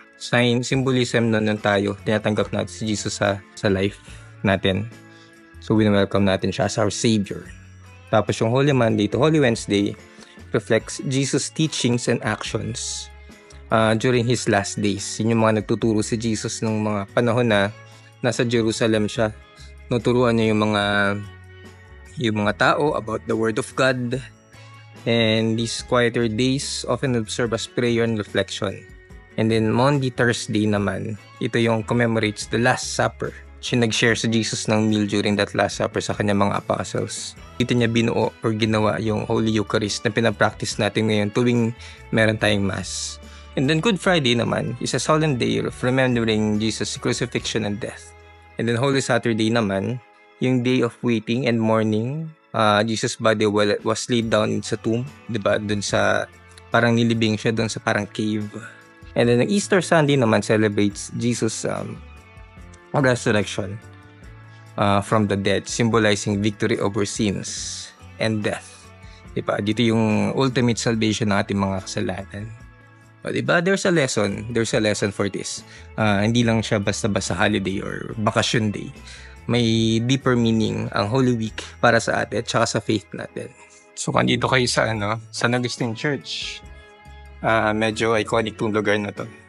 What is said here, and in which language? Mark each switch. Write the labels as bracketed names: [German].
[Filipino] Symbolism nun tayo. Tinatanggap natin si Jesus sa life natin. [English] So welcome natin siya as our Savior. [Filipino] Tapos yung [English] Holy Monday to Holy Wednesday reflects Jesus' teachings and actions during his last days. [Filipino] Yun yung mga nagtuturo si Jesus nung mga panahon na nasa Jerusalem siya. Nuturuan niya yung mga tao [English] about the Word of God. And these quieter days often observe as prayer and reflection. And then Monday, Thursday naman, ito yung commemorates the Last Supper. [Filipino] Siya nag-share sa Jesus ng meal [English] during that Last Supper [Filipino] sa kanyang mga apostles. Dito niya binuo or ginawa yung Holy Eucharist na pinapractice natin ngayon tuwing meron tayong Mass. [English] And then Good Friday naman is a solemn day of remembering Jesus' crucifixion and death. And then Holy Saturday naman, yung day of waiting and mourning. Jesus' body was laid down sa tomb, diba? [Filipino] Dun sa, parang nilibing siya dun sa parang cave. [English] And then Easter Sunday naman celebrates Jesus' resurrection from the dead, symbolizing victory over sins and death. Diba? [Filipino] Dito yung ultimate salvation ng ating mga kasalanan. O, diba? [English] There's a lesson for this. [Filipino] Hindi lang siya basta-basta holiday or vacation day. May deeper meaning ang Holy Week para sa atin at saka sa faith natin. So, kandito kayo sa San Agustin Church. Medyo iconic tong lugar na to.